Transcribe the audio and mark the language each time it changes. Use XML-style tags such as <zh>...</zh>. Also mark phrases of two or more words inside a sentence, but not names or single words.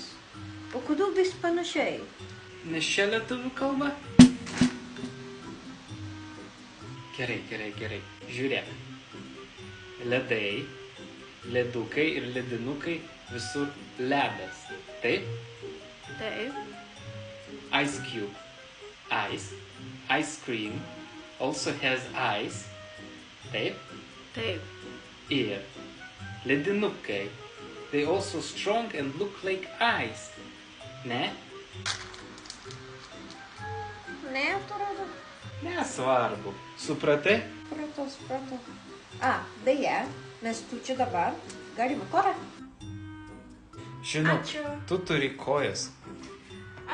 <lt>O kodėl vis panašiai? Nes čia lietuvių kalba? Gerai. Žiūrėk. Ledai, ledukai ir ledinukai visur ledas. Taip? Taip.</lt> <en>Ice cube. Ice. Ice cream also has ice.</en> <lt>Taip? Taip. Ir ledinukai.</lt> <en>They also strong and look like ice.</en> <lt>Ne? Ne, atrodo. Nesvarbu. Supratai? Supratau. Beje, mes tu čia dabar galime korą. Žinau, Ačiū. tu turi kojas.</lt>